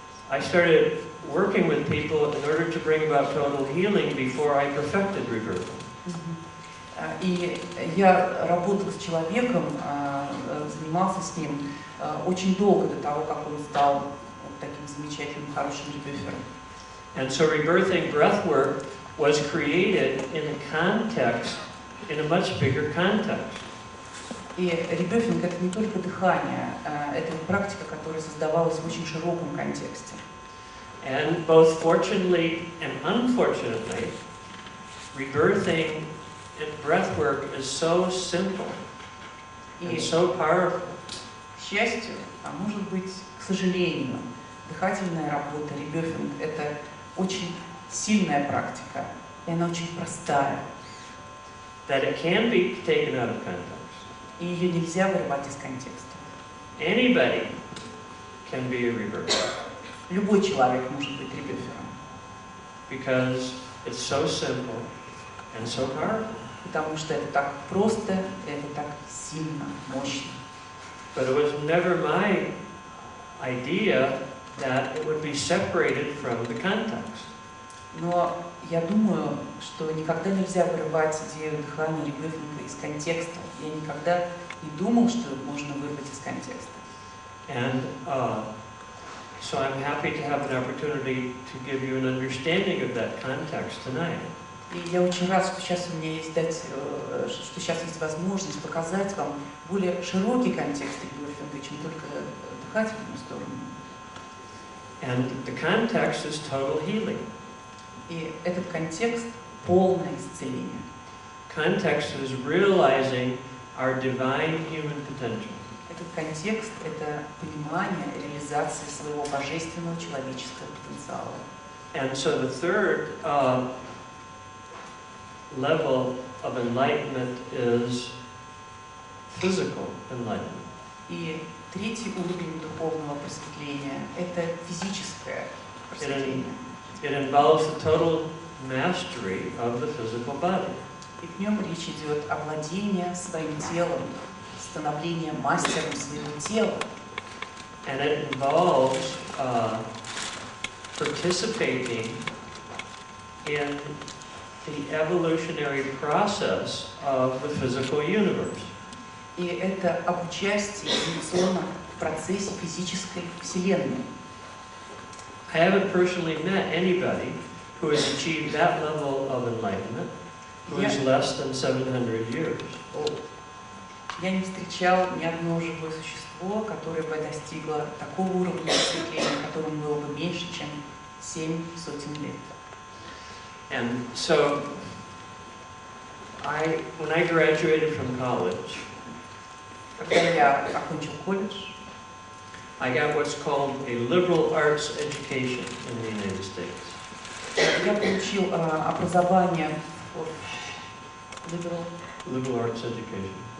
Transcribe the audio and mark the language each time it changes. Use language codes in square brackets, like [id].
[en] I started working with people in order to bring about total healing before I perfected rebirthing. [ru] И я работал с человеком, занимался с ним очень долго до того, как он стал вот таким замечательным, хорошим ребёфером. [en] And so rebirthing breathwork was created in a context, in a much bigger context. [ru] И ребёфинг — это не только дыхание, это практика, которая создавалась в очень широком контексте. [en] And both fortunately and unfortunately, rebirthing and breathwork is so simple and so powerful. [ru] К счастью, а может быть, к сожалению, дыхательная работа, ребёфинг — это очень сильная практика, и она очень простая. [en] That it can be taken out of context. [ru] И ее нельзя вырывать из контекста. [en] Anybody can be a rebirther. [ru] Любой человек может быть ребёфером. [en] Because it's so simple and so powerful. [ru] Потому что это так просто, это так сильно, мощно. [en] But it was never my idea that it would be separated from the context. [ru] Но я думаю, что никогда нельзя вырывать идею дыхания ребёфинга из контекста. Я никогда не думал, что можно вырвать из контекста. [en] And so I'm happy to have an opportunity to give you an understanding of that context tonight. [ru] И я очень рад, что сейчас у меня есть что сейчас есть возможность показать вам более широкий контекст ребёфинга, чем только дыхательную сторону. [en] And the context is total healing. [ru] И этот контекст — полное исцеление. [en] Context is realizing our divine human potential. [ru] Этот контекст — это понимание реализации своего божественного человеческого потенциала. [en] And so the third level of enlightenment is physical enlightenment. [ru] И третий уровень духовного просветления — это физическое просветление. [en] It involves the total mastery of the physical body. [ru] И в нем речь идет о владении своим телом, становление мастером своего тела. [en] And it involves participating in the evolutionary process of the physical universe. [ru] И это об участии эволюционном в процессе физической вселенной. [en] I haven't personally met anybody who has achieved that level of enlightenment who is less than 700 years. [ru] Я не встречал ни одно живое существо, которое бы достигло такого уровня просветления, которому было бы меньше, чем 7 сотен лет. [en] And so, when I graduated from college, [ru] когда я окончил колледж, [en] I got what's called a liberal arts education in the United States. [ru] Я получил образование [en] Liberal arts education.